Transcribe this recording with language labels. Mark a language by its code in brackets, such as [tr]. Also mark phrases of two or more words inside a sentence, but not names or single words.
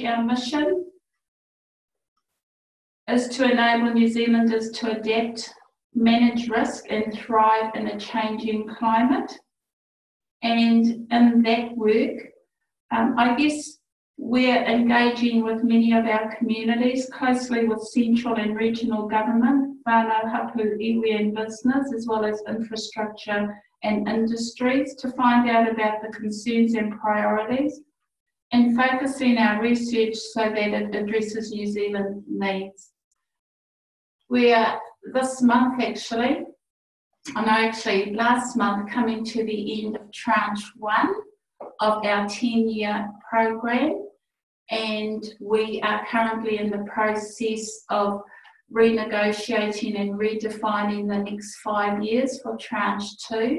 [en] Our mission is to enable New Zealanders to adapt, manage risk and thrive in a changing climate. And in that work, I guess we're engaging with many of our communities, closely with central and regional government, [mi] whānau hapu, iwi [en] and business, as well as infrastructure and industries, to find out about the concerns and priorities, and focusing our research so that it addresses New Zealand needs. We are this month last month, coming to the end of tranche 1 of our 10-year program, and we are currently in the process of renegotiating and redefining the next 5 years for tranche 2.